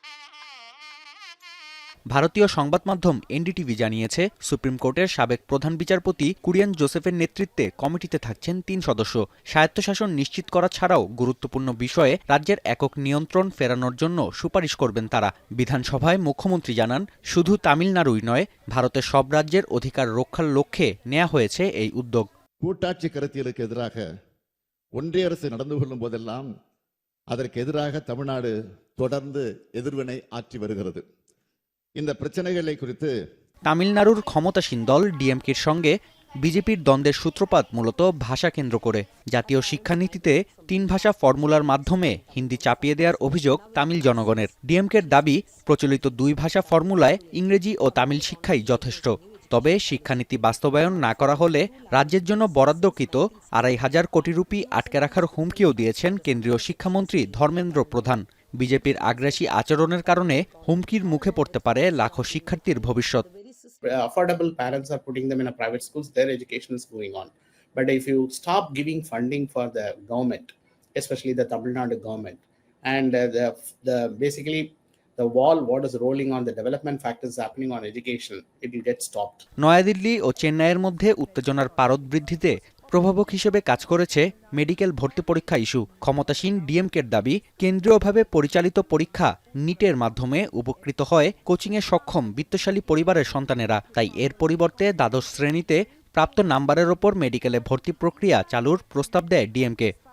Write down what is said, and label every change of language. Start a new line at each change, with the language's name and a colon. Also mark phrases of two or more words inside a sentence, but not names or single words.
Bangla: ভারতীয় সংবাদ মাধ্যম এনডিটিভি জানিয়েছে, সুপ্রিম কোর্টের সাবেক প্রধান বিচারপতি কুরিয়ান জোসেফের নেতৃত্বে কমিটিতে থাকছেন 3 সদস্য। স্বায়ত্তশাসন নিশ্চিত করা ছাড়াও গুরুত্বপূর্ণ বিষয়ে রাজ্যের একক নিয়ন্ত্রণ ফেরানোর জন্য সুপারিশ করবেন তারা। বিধানসভায় মুখ্যমন্ত্রী জানান, শুধু তামিলনাড়ুই নয়, ভারতের সব রাজ্যের অধিকার রক্ষার লক্ষ্যে নেওয়া হয়েছে এই উদ্যোগ।
Tamil: கூட்டாட்சி கருத்தியலுக்கு எதிராக ஒன்றிய அரசு நடந்து கொள்ளும் போதெல்லாம் அதற்கு எதிராக தமிழ்நாடு தொடர்ந்து எதிர்வினை ஆற்றி வருகிறது। இந்த பிரச்சனைகளை குறித்து
Bangla: তামিলনাড়ুর ক্ষমতাসীন দল ডিএমকের সঙ্গে বিজেপির দ্বন্দ্বের সূত্রপাত মূলত ভাষা কেন্দ্র করে। জাতীয় শিক্ষানীতিতে 3 ভাষা ফর্মুলার মাধ্যমে হিন্দি চাপিয়ে দেওয়ার অভিযোগ তামিল জনগণের। ডিএমকের দাবি, প্রচলিত 2 ভাষা ফর্মুলায় ইংরেজি ও তামিল শিক্ষাই যথেষ্ট। তবে শিক্ষানীতি বাস্তবায়ন না করা হলে রাজ্যের জন্য বরাদ্দকৃত 2,500 কোটি রুপি আটকে রাখার হুমকিও দিয়েছেন কেন্দ্রীয় শিক্ষামন্ত্রী ধর্মেন্দ্র প্রধান। বিজেপির আগ্রাসী আচরণের কারণে হুমকির মুখে পড়তে পারে লাখো শিক্ষার্থীর ভবিষ্যৎ।
English: Affordable parents are putting them in a private schools, their education is going on. But if you stop giving funding for the government, especially the Tamil Nadu government, and the basically the wall what is rolling on the development factors happening on education, it will get stopped.
Bangla: নয়াদিল্লি ও চেন্নাইয়ের মধ্যে উত্তেজনার পারদ বৃদ্ধিতে প্রভাবক হিসেবে কাজ করেছে মেডিকেল ভর্তি পরীক্ষা ইস্যু। ক্ষমতাসীন ডিএমকের দাবি, কেন্দ্রীয়ভাবে পরিচালিত পরীক্ষা নিটের মাধ্যমে উপকৃত হয় কোচিংয়ে সক্ষম বিত্তশালী পরিবারের সন্তানেরা। তাই এর পরিবর্তে দ্বাদশ শ্রেণীতে প্রাপ্ত নাম্বারের ওপর মেডিকেলে ভর্তি প্রক্রিয়া চালুর প্রস্তাব দেয় ডিএমকে।